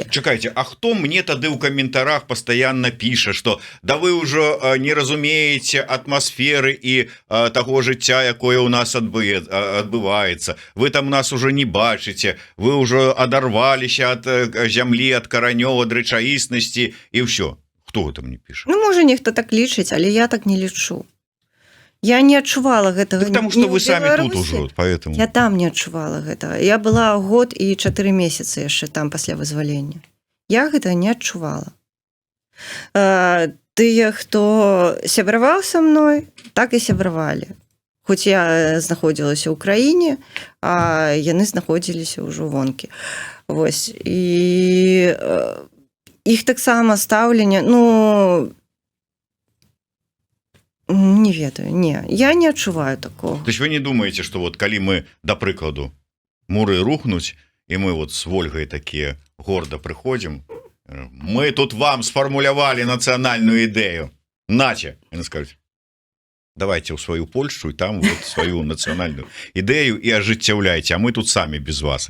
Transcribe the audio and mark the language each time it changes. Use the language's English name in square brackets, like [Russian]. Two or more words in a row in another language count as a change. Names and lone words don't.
[Belarusian] Чакайце, а хто мне тады ў каментарах пастаянна піша, што да вы ўжо не разумееце атмасферы і таго жыцця, якое ў нас адбываецца. Вы там нас ужо не бачыце, вы ўжо адарваліся ад зямлі, ад каранёў, ад рэчаіснасці і ўсё. Хто гэта мне піша? Ну, можа, нехто так лічыць, але я так не лічу. Я не адчувала гэтага. [Russian] Потому что [Belarusian] вы самі тут ужо, поэтому. Я там не адчувала гэтага. Я была год і 4 месяцы яшчэ там пасля вызвалення. Я гэтага не адчувала. Тыя, хто сябраваў са мной, так і сябравалі. Хоць я знаходзілася ў краіне, а яны знаходзіліся ўжо вонкі. Вось. І іх таксама стаўленне, ну, не ведаю, не, я не адчуваю такого. [Russian] То есть вы не думаете, что вот [Belarusian] калі мы, да прыкладу, муры рухнуць, і мы вот с Вольгай такія горда прыходзім, мы тут вам сфармулявалі нацыянальную ідэю. Наче, яны скажуць, давайте ў сваю Польшчу, і там вот сваю нацыянальную ідэю і ажыццяўляйце, а мы тут самі без вас.